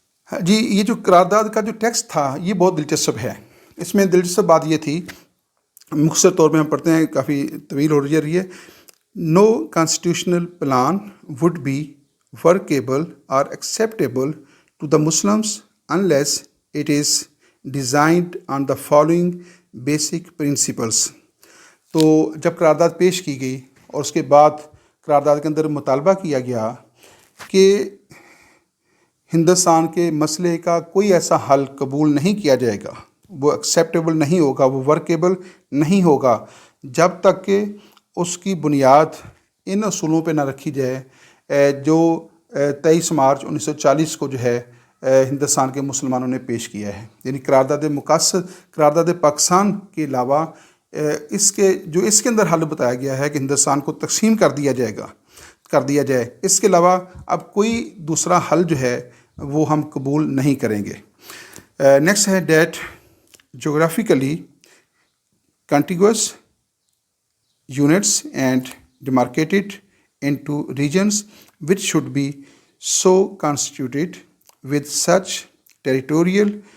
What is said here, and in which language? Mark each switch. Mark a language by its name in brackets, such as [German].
[Urdu] جی، یہ جو قرارداد کا جو ٹیکسٹ تھا یہ بہت دلچسپ ہے. اس میں دلچسپ بات یہ تھی، مختصر طور پہ ہم پڑھتے ہیں، کافی طویل ہو رہی ہے. [English] No constitutional plan would be workable اور acceptable to the Muslims unless it is designed on the following basic principles. [Urdu] تو جب قرارداد پیش کی گئی اور اس کے بعد قرارداد کے اندر مطالبہ کیا گیا کہ ہندوستان کے مسئلے کا کوئی ایسا حل قبول نہیں کیا جائے گا، وہ ایکسیپٹیبل نہیں ہوگا، وہ ورکیبل نہیں ہوگا، جب تک کہ اس کی بنیاد ان اصولوں پہ نہ رکھی جائے جو 23 مارچ 1940 کو جو ہے ہندوستان کے مسلمانوں نے پیش کیا ہے. یعنی قرارداد پاکستان کے علاوہ اس کے اندر حل بتایا گیا ہے کہ ہندوستان کو تقسیم کر دیا جائے. اس کے علاوہ اب کوئی دوسرا حل جو ہے وہ ہم قبول نہیں کریں گے. [English] next ہے that geographically contiguous units and demarcated into regions which should be so constituted with such territorial